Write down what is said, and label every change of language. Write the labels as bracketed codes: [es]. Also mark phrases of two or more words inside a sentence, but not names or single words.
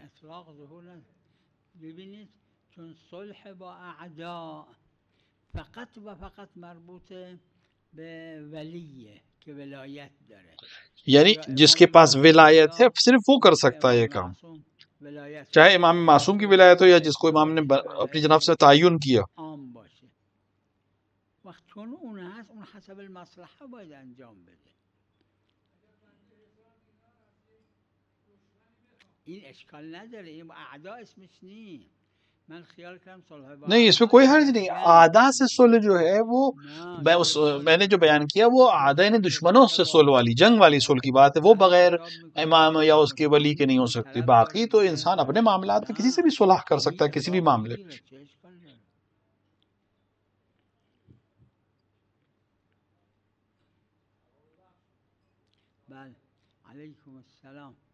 [ur] اطلاق ظہور نہیں. [fa] ببینید چون صلح با اعداء فقط و فقط مربوط به ولیه کہ ولایت داره، [ur] یعنی جس کے پاس ولایت ہے صرف وہ کر سکتا ہے یہ کام، چاہے امام معصوم کی ولایت ہو یا جس کو امام نے اپنی جناب سے تعین کیا. [fa] عام باشه. وقت چون اون هست اون حسب المصلحه باید انجام بده. این اشکال نداره، این اعداء اسمش نیست. من خیال کردم صلح با [ur] نہیں اس میں کوئی حرج نہیں. اعداء سے صلح جو ہے وہ میں نے جو بیان کیا وہ اعداء نے دشمنوں سے صلح والی جنگ والی صلح کی بات ہے، وہ بغیر امام یا اس کے ولی کے نہیں ہو سکتی. باقی تو انسان اپنے معاملات میں کسی سے بھی صلح کر سکتا ہے کسی بھی معاملے میں. [fa] بله [ar] علیکم السلام.